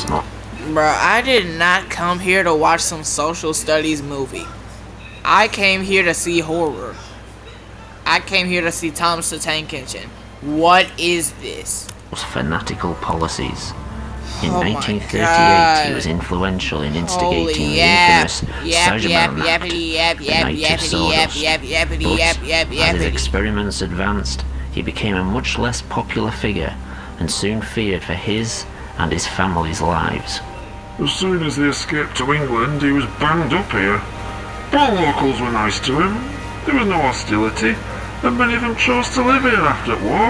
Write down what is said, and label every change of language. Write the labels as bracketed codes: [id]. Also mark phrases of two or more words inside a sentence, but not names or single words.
[en] Bro, I did not come here to watch some social studies movie. I came here to see horror. I came here to see Thomas the Tank Engine. What is this? fanatical policies. In Oh my 1938, God. he was influential in Holy instigating the yap, infamous yap, Sagamore yap, Act, yappity, yap, the yap, Night of yappity, yap, Sawdust. yap, yappity, But yap, yap, as his yappity. experiments advanced, he became a much less popular figure and soon feared for his and his family's lives. As soon as they escaped to England, he was banged up here. All locals were nice to him. There was no hostility, and many of them chose to live here after the war.